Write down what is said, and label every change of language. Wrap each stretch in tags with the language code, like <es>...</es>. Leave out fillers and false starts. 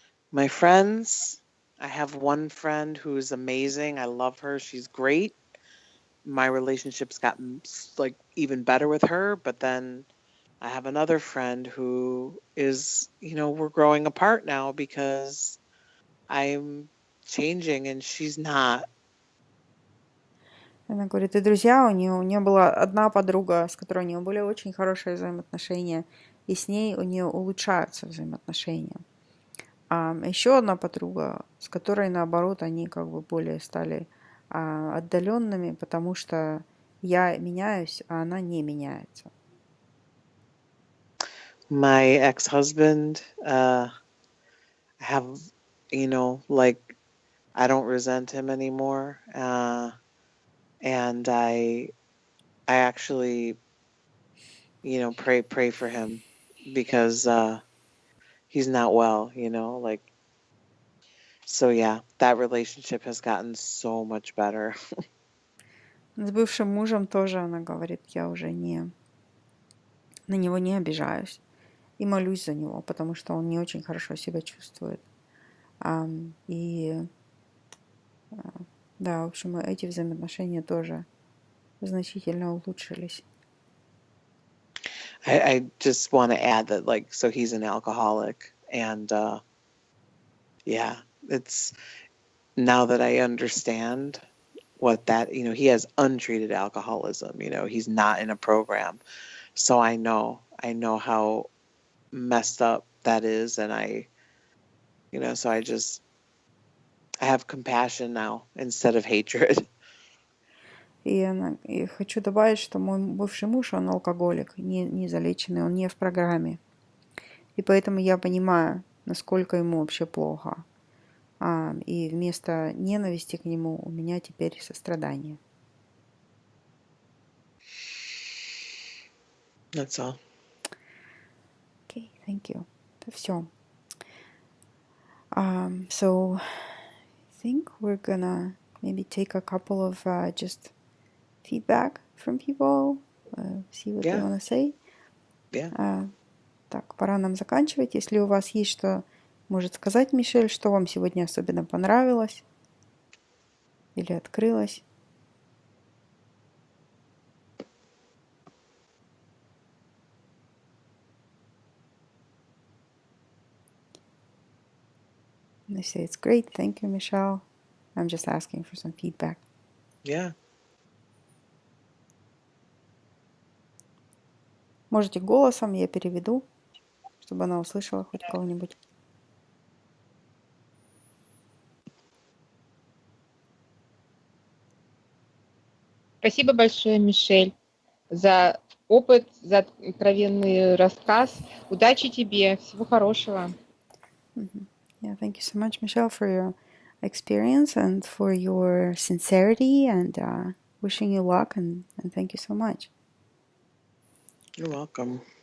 <en>My friends, I have one friend who's amazing. I love her. She's great. My relationship's gotten like even better with her, but then I have another friend who is, we're growing apart now because I'm changing and she's not.</en> <ru>Она говорит, и друзья, у нее была одна подруга, с которой у нее были очень хорошие взаимоотношения, и с ней у нее улучшаются взаимоотношения. А еще одна подруга, с которой, наоборот, они как бы более стали отдаленными, потому что я меняюсь, а она не меняется.</ru> <en>My ex-husband, have, like, I don't resent him anymore. And I actually, pray for him because, he's not well, like, so yeah, that relationship has gotten so much better.</en> <ru>С бывшим мужем тоже она говорит, я уже на него не обижаюсь и молюсь за него, потому что он не очень хорошо себя чувствует. И да, в общем, эти взаимоотношения тоже значительно улучшились.</ru> <en>I just want to add that, like, so he's an alcoholic, and yeah, it's now that I understand what that, he has untreated alcoholism, he's not in a program. So I know how messed up that is, and so I have compassion now instead of hatred.</en> <ru>И хочу добавить, что мой бывший муж, он алкоголик, не залеченный, он не в программе. И поэтому я понимаю, насколько ему вообще плохо. И вместо ненависти к нему у меня теперь сострадание.</ru> <en>That's all. Okay, thank you.</en> <ru>Это все.</ru> <en>So I think we're gonna maybe take a couple of just feedback from people, see what they want to say. Yeah.</en> <ru>Так, пора нам заканчивать. Если у вас есть что, может сказать, Мишель, что вам сегодня особенно понравилось или открылось.</ru> <en>They say it's great. Thank you, Michelle. I'm just asking for some feedback. Yeah.</en> <ru>Можете голосом, я переведу, чтобы она услышала хоть кого-нибудь. Спасибо большое, Мишель, за опыт, за откровенный рассказ. Удачи тебе, всего хорошего.</ru> <en>Yeah, thank you so much, Michelle, for your experience and for your sincerity, and wishing you luck, and thank you so much. You're welcome.</en>